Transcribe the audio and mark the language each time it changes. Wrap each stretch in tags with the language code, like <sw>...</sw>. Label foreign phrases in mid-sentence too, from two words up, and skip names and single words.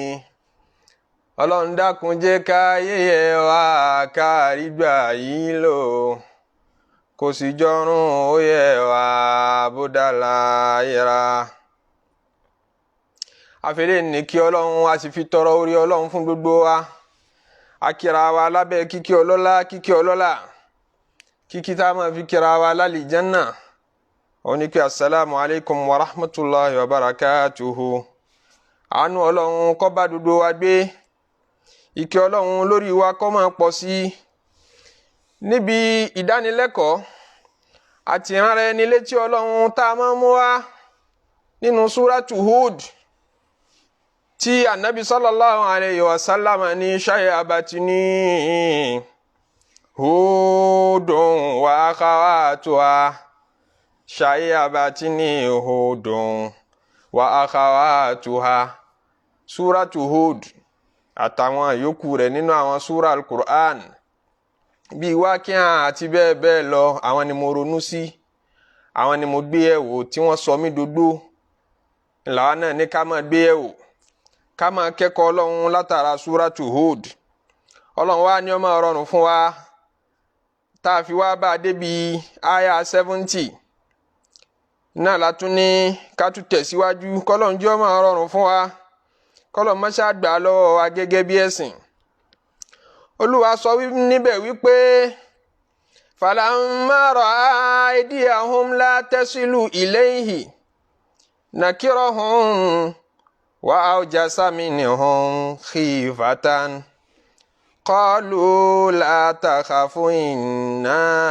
<yo>Ọlọ́run dákun jẹ́ káyé yẹ wá kárí gbà yìí lò, kò sì jọrùn ó yẹ wá bó dàlà yẹra. àfẹ́lẹ́ ní kí Ọlọ́run a sì fi tọrọ orí Ọlọ́run fún gbogbo wa. A kíra wa lábẹ́ kíkí ọlọ́lá kíkí ọlọ́lá, kíkí tá a máa fi kíra wa lálìjánnà. ó ní pé</yo> <ar>السلام عليكم ورحمة الله وبركاته.</ar> <yo>àánú Ọlọ́run kó bá gbogbo wa gbé, ìkẹ́ Ọlọ́run lórí wa kó máa pọ̀ sí i. níbi ìdánilẹ́kọ̀ọ́ àti ìránra ẹni létí Ọlọ́run tá a máa mú wá nínú súrátù Hud, tí Ànábì</yo> <ar>صلى الله عليه وسلم</ar> <yo>ní</yo> <ar>شيبتني هود وأخواتها, شيبتني هود وأخواتها.</ar> <yo>súrátù Hud àtàwọn yòókù rẹ̀ nínú àwọn súrà al-Qur'an bíi Wákíà àti bẹ́ẹ̀ bẹ́ẹ̀ lọ, àwọn ni mo ronú sí, àwọn ni mo gbé yẹ̀wò tí wọ́n sọ mí dógbó. làwa náà ní ká máa gbé yẹ̀wò, ká máa kẹ́kọ̀ọ́ Ọlọ́run látara súrátù Hud. Ọlọ́run wá ní ó máa rọrùn fún wa tá a fi wá bá a débi àyà 70 náà látún ní ká tún tẹ̀síwájú. k'Ọlọ́run jẹ́ ó máa rọrùn fún wa, k'Ọlọ́run má ṣe gbà lọ́wọ́ wa gẹ́gẹ́ bí ẹ̀sìn. Olúwa sọ níbẹ̀ wípé</yo> <ar>فلما رأى أيديهم لا تصل إليه نكرهم وأوجس منهم خيفة قالوا لا تخف إن</ar>